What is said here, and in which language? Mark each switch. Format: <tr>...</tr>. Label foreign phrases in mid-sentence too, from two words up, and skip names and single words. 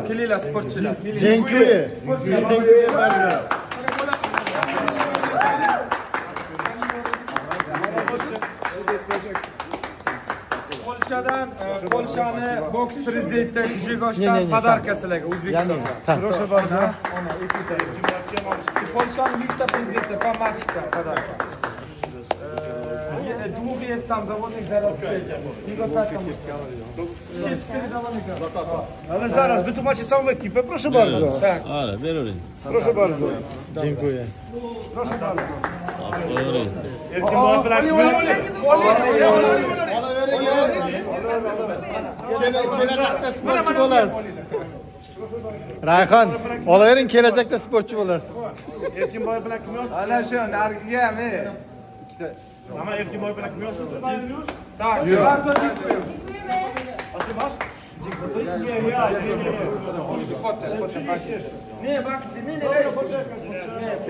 <uz>Kelinglar sportchilar.</uz> <pl>Dziękuję. Dziękuję bardzo.</pl> <uz>Polshani boks prezidenti Grzegorz podarka sizlarga O'zbekistonga.</uz> <pl>Proszę bardzo.</pl> <uz>Polshani vitse-prezidenti Pamachka podarka.</uz> <pl>Długi jest tam zawodnik, zaraz przyjdzie. Ale zaraz, wy tu macie całą ekipę, proszę bardzo. Tak. Ale, bieruj. Proszę bardzo. Dziękuję. Proszę bardzo.</pl> <uz>Kelajakda sportchi bo'lasiz. Rayhon, olavering, kelajakda sportchi bo'lasiz. Erkinboy bilan kim yo'q? Ana shu nargiga men. Ama Erkinboy bilan kim yo'qsiz?</uz> <pl>Tak, bardzo dziękuję. Nie, bakcy, nie, poczekaj.</pl>